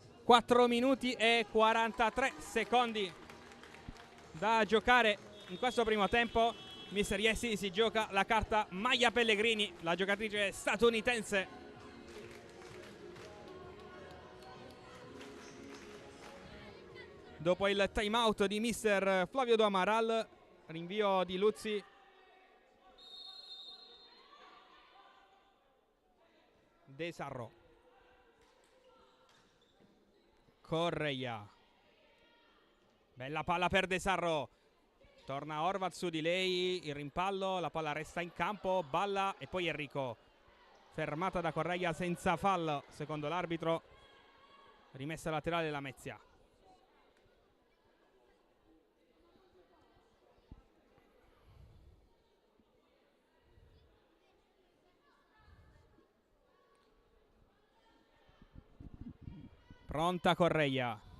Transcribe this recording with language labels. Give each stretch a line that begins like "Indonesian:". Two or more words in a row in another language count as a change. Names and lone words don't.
Italian: 4 minuti e 43 secondi da giocare in questo primo tempo. Mister Yessi si gioca la carta Maya Pellegrini, la giocatrice statunitense. Dopo il time out di mister Flavio Do Amaral, rinvio di Luzzi. De Sarro. Correia. Bella palla per De Sarro. Torna Horvat su di lei, il rimpallo, la palla resta in campo, balla e poi Enrico. Fermata da Correia senza fallo, secondo l'arbitro. Rimessa laterale la Mezia. Pronta Correia.